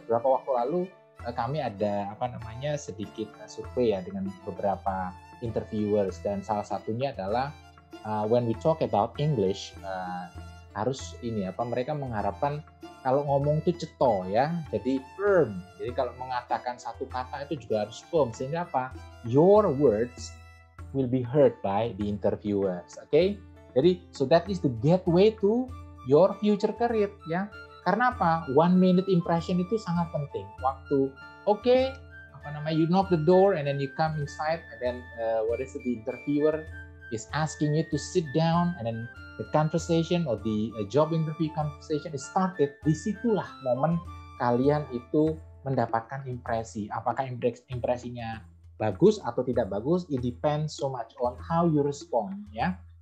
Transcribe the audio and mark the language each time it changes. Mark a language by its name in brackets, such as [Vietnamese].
[Indonesian] Beberapa waktu lalu kami ada sedikit survei ya dengan beberapa interviewers, dan salah satunya adalah [English] when we talk about English [Indonesian] harus mereka mengharapkan kalau ngomong itu ceto ya, jadi firm. Jadi kalau mengatakan satu kata itu juga harus firm, sehingga apa? [English] Your words will be heard by the interviewers. Okay? Jadi so that is the gateway to your future career ya. [Indonesian] Karena apa? [English] 1 minute impression [Indonesian] itu sangat penting. [English] Waktu you knock the door and then you come inside and then the interviewer is asking you to sit down and then the conversation or the job interview conversation is started. [Indonesian] Disitulah momen kalian itu mendapatkan impresi. Apakah impresinya bagus atau tidak bagus? [English] It depends so much on how you respond ya.